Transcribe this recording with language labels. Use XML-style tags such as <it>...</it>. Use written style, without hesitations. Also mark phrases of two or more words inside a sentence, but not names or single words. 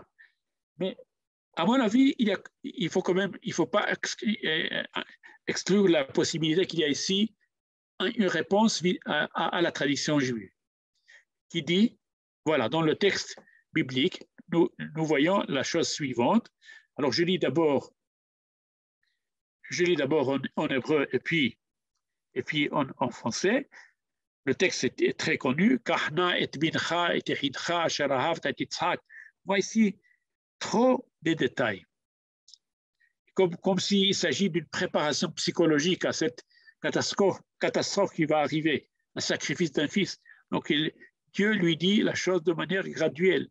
<fr>Mais à mon avis, il faut pas exclure la possibilité qu'il y a ici une réponse à la tradition juive qui dit, voilà, dans le texte biblique, nous voyons la chose suivante. Alors, je lis d'abord en hébreu et puis en français.</fr> <he>Le texte est très connu. קח נא את בנך את יחידך אשר אהבת את יצחק.</he> <fr>On voit ici trop de détails. Comme s'il s'agit d'une préparation psychologique à cette catastrophe qui va arriver, un sacrifice d'un fils. Donc, Dieu lui dit la chose de manière graduelle.</fr>